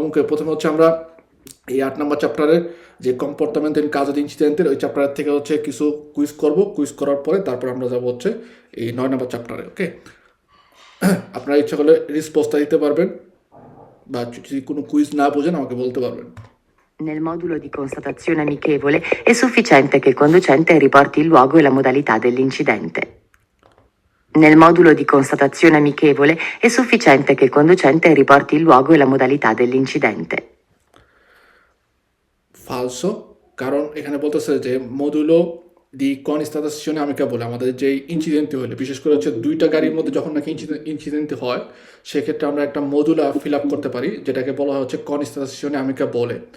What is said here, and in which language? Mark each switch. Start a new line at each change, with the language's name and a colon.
Bangla: প্রথমে হচ্ছে আমরা এই 8 নম্বর চ্যাপ্টারের যে কম্পোর্টামেন্ট এন্ড কাজ ইনসিডেন্টের ওই চ্যাপ্টার থেকে হচ্ছে কিছু কুইজ করব। কুইজ করার পরে তারপর আমরা যাব হচ্ছে এই 9 নম্বর চ্যাপ্টারে। ওকে, আপনারা ইচ্ছা করলে রিসপন্সটা দিতে পারবেন বা যদি কোনো কুইজ না বোঝেন আমাকে বলতে পারবেন।
Italian: Nel modulo di constatazione amichevole è sufficiente che il conducente riporti il luogo e la modalità dell'incidente. Nel modulo di constatazione amichevole è sufficiente che il conducente riporti il luogo e la modalità dell'incidente.
Bangla: ফালসো, কারণ এখানে বলতেছে যে modulo দি কনস্টাতাশনে আমিকাবলে আমাদের যে ইনসিডেন্টটি হলে বিশেষ করে হচ্ছে দুইটা গাড়ির মধ্যে যখন নাকি ইনসিডেন্টটি হয় সেক্ষেত্রে আমরা একটা মডুলা ফিল আপ করতে পারি যেটাকে বলা হয় হচ্ছে কনস্টাতাশনে আমিকাবলে।